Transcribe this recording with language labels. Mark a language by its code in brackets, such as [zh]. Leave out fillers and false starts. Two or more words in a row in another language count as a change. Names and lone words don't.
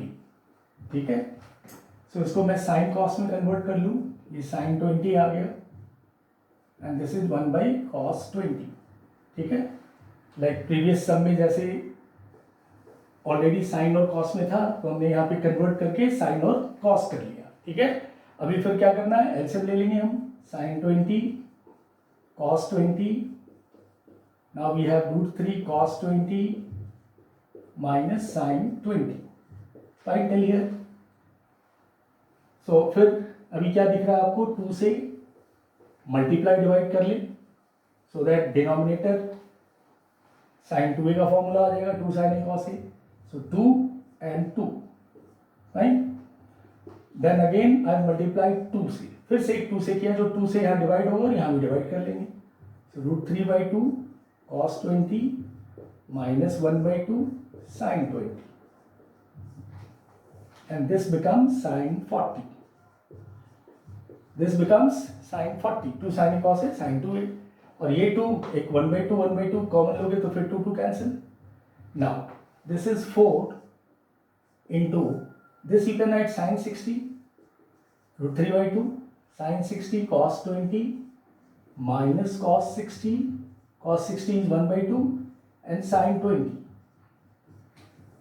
[hi] ठीक है. सो इसको मैं [en] sine cos [hi] में कन्वर्ट कर लूँ, ये sin 20 आ गया, [en] and this is [hi] 1/cos 20. ठीक है. [en] like previous sum [hi] में जैसे ऑलरेडी साइन और कॉस में था, तो हमने यहाँ पे कन्वर्ट करके साइन और कॉस कर लिया. ठीक है. अभी फिर क्या करना है? एलसीएम ले लेंगे हम. sin 20 cos 20, [en] now we have root 3 cos 20 minus sin 20. Fine till here. [hi] So फिर अभी क्या दिख रहा है आपको? 2 से [en] multiply divide [hi] कर ले, [en] so that denominator [hi] sin 2a का फॉर्मूला आ जाएगा, 2 sin a cos a. [en] So 2 and 2. Fine. then again I multiply [hi] 2 से, फिर से एक 2 से किया, जो 2 से यहाँ डिवाइड होगा और यहाँ भी डिवाइड कर लेंगे. [en] so root 3/2 cos 20 minus 1/2 sin 20, and this becomes sin 40. this becomes sin 40. 2 sin a cos a sin 2a, [hi] और ये 2 एक 1/2 कॉमन लोगे तो फिर 2 कैंसिल. [en] now this is 4 into this you can write sin 60, root 3/2 sin 60 cos 20 minus cos 60 is 1/2 and sin 20.